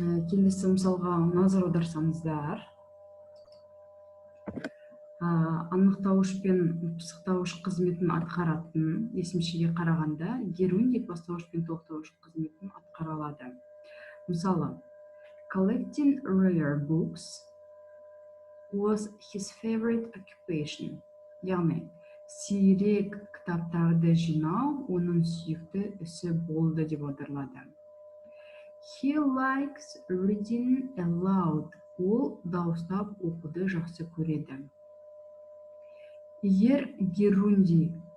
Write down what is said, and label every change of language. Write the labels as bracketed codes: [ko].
[kk] Келесі мысалға назар аударсаңыздар, анықтауыш пен пысықтауыш қызметін атқаратын есімшеге қарағанда Герундий бастауыш пен тоқтауыш қызметін атқара алады. Мысалы, [en] collecting rare books was his favorite occupation. [kk] Яғни, сирек кітаптарды жинау оның сүйікті ісі болды деп аударылады. [en] He likes reading aloud. [kk] Ол дауыстап оқуды жақсы көреді. Егер Герундий